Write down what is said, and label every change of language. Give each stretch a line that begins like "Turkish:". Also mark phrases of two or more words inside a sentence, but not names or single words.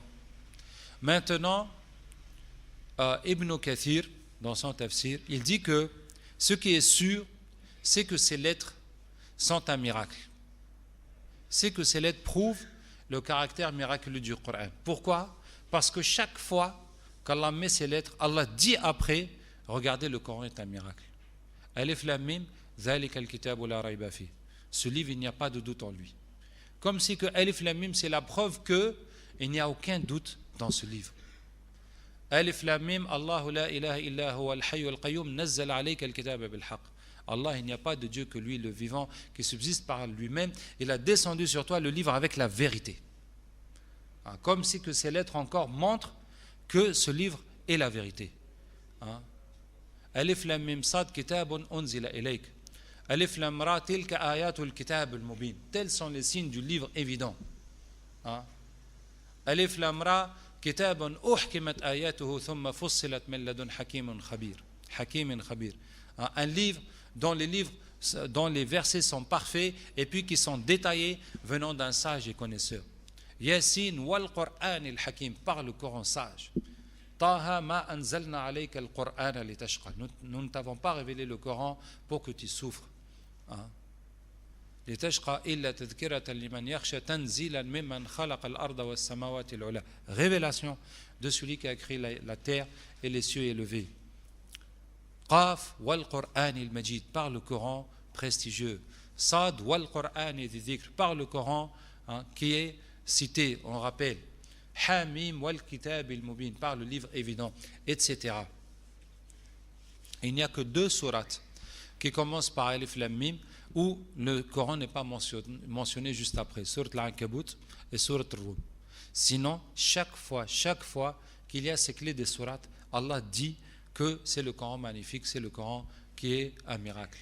French: Maintenant, Ibn Kathir, dans son tafsir, il dit que ce qui est sûr, c'est que ces lettres sont un miracle. C'est que ces lettres prouvent le caractère miraculeux du Coran. Pourquoi? Parce que chaque fois qu'Allah met ces lettres, Allah dit après, regardez, le Coran est un miracle.
Arabic: ألف لام ميم ذلك الكتاب لا ريب في.
French: Ce livre, il n'y a pas de doute en lui. Comme si que Alif Lam Mim, c'est la preuve qu'il n'y a aucun doute dans ce livre.
Arabic: ألف لام ميم الله لا إله إلا هو الحي القيوم نزل عليك الكتاب بالحق.
French: Allah, il n'y a pas de Dieu que lui, le vivant, qui subsiste par lui-même. Il a descendu sur toi le livre avec la vérité. Comme si que ces lettres encore montrent que ce livre est la vérité.
Arabic: ألف لام ميم صاد كتاب أنزل إليك. ألف لام را تلك آيات الكتاب المبين.
French: Tels sont les signes du livre évident.
Arabic: ألف لام را كتاب أحكمت آياته ثم فصلت من لدن حكيم خبير. حكيم خبير.
French: Un livre dont les versets sont parfaits et puis qui sont détaillés venant d'un sage et connaisseur.
Arabic: يس والقرآن الحكيم,
French: par le Coran sage.
Arabic: طه ما أنزلنا عليك القرآن لتشقى.
French: Nous ne t'avons pas révélé le Coran pour que tu souffres.
Arabic: لتشقى إلا تذكرة لمن يخشى تنزيلا ممن خلق الأرض والسماوات العلى.
French: Révélation de celui qui a créé la terre et les cieux élevés.
Arabic: ق والقرآن المجيد,
French: par le Coran prestigieux.
Arabic: ص والقرآن الذكر,
French: par le Coran qui est cité, on rappelle.
Arabic: حم والكتاب المبين,
French: par le livre évident, etc. Il n'y a que 2 sourates qui commencent par Alif Lam Mim où le Coran n'est pas mentionné juste après, Surat Al-Ankabut et Surat Al-Rum. Sinon, chaque fois qu'il y a ces clés des sourates, Allah dit que c'est le Coran magnifique, c'est le Coran qui est un miracle.